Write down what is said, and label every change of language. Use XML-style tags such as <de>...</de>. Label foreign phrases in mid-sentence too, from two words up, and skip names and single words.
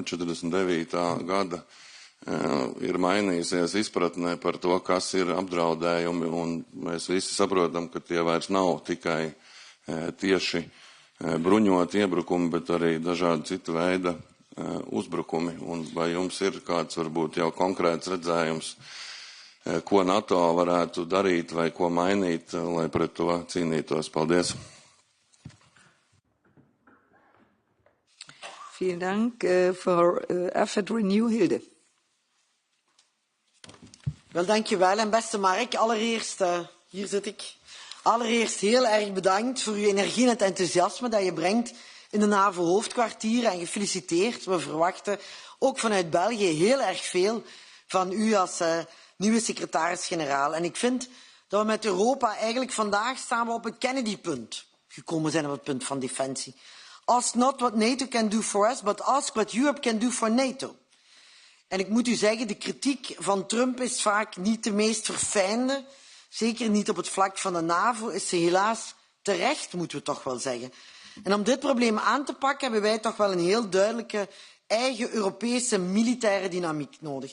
<lv>gada ir mainījusies izpratnē par to, kas ir apdraudējumi, un mēs visi saprotam, ka tie vairs nav tikai tieši bruņoti iebrukumi, bet arī dažādi citu veida uzbrukumi. Un vai jums ir kāds varbūt jau konkrēts redzējums, ko NATO varētu darīt vai ko mainīt, lai pret to cīnītos? Paldies!</lv> <de>Vielen Dank</de> <nl>voor AFET Renew, Hilde. Wel, dankjewel. En beste Mark, allereerst, hier zit ik, allereerst heel erg bedankt voor uw energie en het enthousiasme dat je brengt in de NAVO-hoofdkwartier en gefeliciteerd. We verwachten ook vanuit België heel erg veel van u als nieuwe secretaris-generaal. En ik vind dat we met Europa eigenlijk vandaag samen op het Kennedy-punt gekomen zijn, op het punt van defensie.</nl> <en>Ask not what NATO can do for us, but ask what Europe can do for NATO.</en> <nl>En ik moet u zeggen, de kritiek van Trump is vaak niet de meest verfijnde. Zeker niet op het vlak van de NAVO is ze helaas terecht, moeten we toch wel zeggen. En om dit probleem aan te pakken hebben wij toch wel een heel duidelijke eigen Europese militaire dynamiek nodig.</nl>